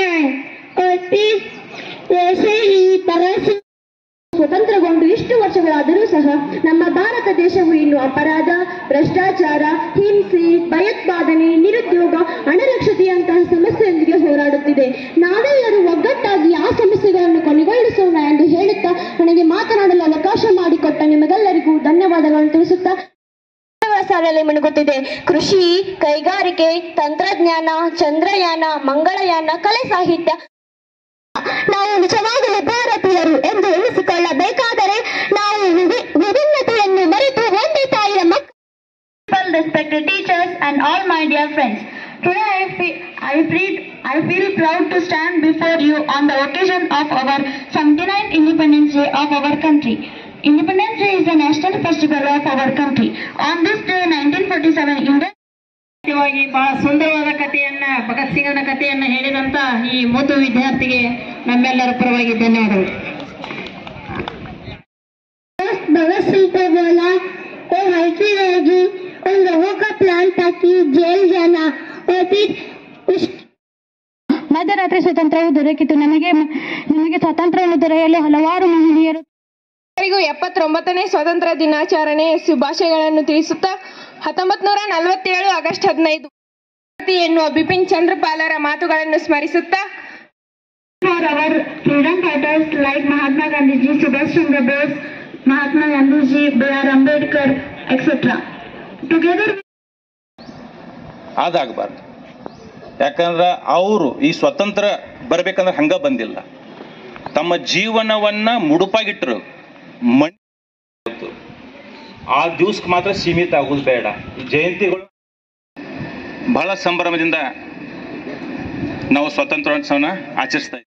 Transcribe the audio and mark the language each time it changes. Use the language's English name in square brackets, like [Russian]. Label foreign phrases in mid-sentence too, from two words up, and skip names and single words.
[Hindi] आए और फिर वैसे ही तरह से [Kannada] ಸ್ವತಂತ್ರಗೊಂಡು ಇಷ್ಟು ವರ್ಷಗಳಾದರೂ ಸಹ ನಮ್ಮ ಭಾರತ ದೇಶವು ಇನ್ನು ಅಪರಾಧ, ಭ್ರಷ್ಟಾಚಾರ, ಹಿಂಸೆ, ಭಯೋತ್ಪಾದನೆ, ನಿರುದ್ಯೋಗ, ಅನಕ್ಷರತೆಯಂತಹ ಸಮಸ್ಯೆಯೊಂದಿಗೆ ಹೋರಾಡುತ್ತಿದೆ. ನಾವೆಲ್ಲರೂ ಒಗ್ಗಟ್ಟಾಗಿ ಆ ಸಮಸ್ಯೆಗಳನ್ನು ಕೊನೆಗೊಳಿಸೋಣ ಎಂದು ಹೇಳುತ್ತಾ ನನಗೆ ಮಾತನಾಡಲು ಅವಕಾಶ ಮಾಡಿಕೊಟ್ಟ ನಿಮಗೆಲ್ಲರಿಗೂ ಧನ್ಯವಾದಗಳನ್ನು ತಿಳಿಸುತ್ತಾ ಸಾಲಲ್ಲಿ ಮುಳುಗುತ್ತಿದೆ. ಕೃಷಿ, ಕೈಗಾರಿಕೆ, ತಂತ್ರಜ್ಞಾನ, ಚಂದ್ರಯಾನ, ಮಂಗಳಯಾನ, ಕಲೆ, ಸಾಹಿತ್ಯ. ನಾವು ನಿಜವಾಗಲೂ ಭಾರತೀಯರು ಎಂದು ಎನಿಸಿಕೊಳ್ಳಬೇಕಾದರೆ ನಾವು ವಿಭಿನ್ನತೆಯನ್ನು ಮರೆತು ಒಂದೇ ತಾಯಿಯ ಮಕ್ಕಳು. [English] Respected teachers and all my dear friends, today I feel proud to stand before you on the occasion of our 79th Independence Day of our country. Independence Day is the national festival of our country. On this day, 1947, India. [Kannada] ಬಹಳ ಸುಂದರವಾದ ಕಥೆಯನ್ನ, ಭಗತ್ ಸಿಂಗ್ನ ಕಥೆಯನ್ನ ಹೇಳಿದಂತ ಈ ಮುದ್ದು ವಿದ್ಯಾರ್ಥಿಗೆ ನಮ್ಮೆಲ್ಲರ ಪರವಾಗಿ ಧನ್ಯವಾದಗಳು. [Hindi] भगत सिंह को बोला वो हल्की रहेगी उन लोगों का प्लान था कि जेल जाना और फिर [Kannada] ಮಧ್ಯರಾತ್ರಿ ಸ್ವಾತಂತ್ರ್ಯವು ದೊರಕಿತು. ನಮಗೆ ಸ್ವಾತಂತ್ರ್ಯವನ್ನು ದೊರೆಯಲು ಹಲವಾರು ಮಹನೀಯರು 79ನೇ ಸ್ವಾತಂತ್ರ್ಯ ದಿನಾಚರಣೆ ಶುಭಾಶಯಗಳನ್ನು ತಿಳಿಸುತ್ತಾ 1947 ಆಗಸ್ಟ್ 15 ಎನ್ನುವ ಬಿಪಿನ್ ಚಂದ್ರಪಾಲರ ಮಾತುಗಳನ್ನು ಸ್ಮರಿಸುತ್ತಾ [English] for our freedom fighters like Mahatma Gandhi ji, Subhash Chandra Bose, Mahatma Gandhi ji, B.R. Ambedkar, etc. Together [Kannada] ಅದಾಗಬಾರ್ದು. ಯಾಕಂದ್ರೆ ಅವರು ಈ ಸ್ವತಂತ್ರ ಬರ್ಬೇಕಂದ್ರೆ ಹಂಗ ಬಂದಿಲ್ಲ, ತಮ್ಮ ಜೀವನವನ್ನ ಮುಡುಪಾಗಿಟ್ಟರು. ಆ ದಿವಸಕ್ಕೆ ಮಾತ್ರ ಸೀಮಿತ ಆಗೋದು ಬೇಡ. ಈ ಜಯಂತಿಗಳು ಬಹಳ ಸಂಭ್ರಮದಿಂದ ನಾವು ಸ್ವಾತಂತ್ರ್ಯೋತ್ಸವನ ಆಚರಿಸ್ತಾ ಇದ್ದೀವಿ.